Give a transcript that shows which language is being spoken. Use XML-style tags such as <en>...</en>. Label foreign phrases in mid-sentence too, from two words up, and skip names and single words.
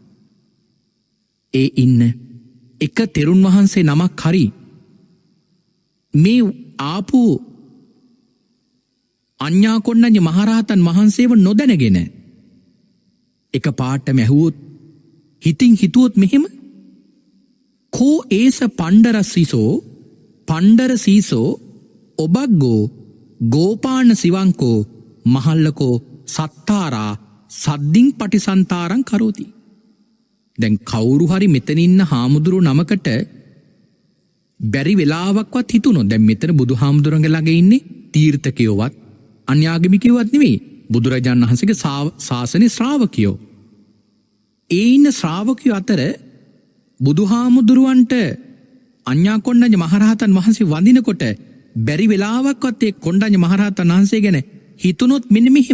<si>ඒ ඉන්න එක තෙරුන් වහන්සේ නමක් හරි මේ ආපු අඤ්ඤා කොණ්ඩඤ්ඤ මහරහතන් වහන්සේව නොදැනගෙන එක පාටම ඇහුවොත් හිතින් හිතුවොත් මෙහෙම</si> <pi>කෝ ඒස පණ්ඩර සීසෝ ඔබග්ගෝ ගෝපාන සිවංකෝ මහල්ලකෝ සත්තාරා සද්දින් පටිසන්තාරං කරෝති.</pi> <si>දැන් කවුරු හරි මෙතන ඉන්න හාමුදුරු නමකට බැරි වෙලාවක්වත් හිතුණොත් දැන් මෙතන බුදුහාමුදුරන්ගේ ළඟ ඉන්නේ තීර්ථකයෝවත් අන්‍යාගමිකයෝවත් නෙවෙයි බුදුරජාණන් වහන්සේගේ ශාසනයේ ශ්‍රාවකයෝ. ඒ ඉන්න ශ්‍රාවකයෝ අතර බුදුහාමුදුරුවන්ට අඤ්ඤා කොණ්ඩඤ්ඤ මහරහතන් වහන්සේ වඳිනකොට බැරි වෙලාවක්වත් ඒ කොණ්ඩඤ්ඤ මහරහතන් වහන්සේ ගැන හිතුනොත් මෙන්න මෙහෙම.</si>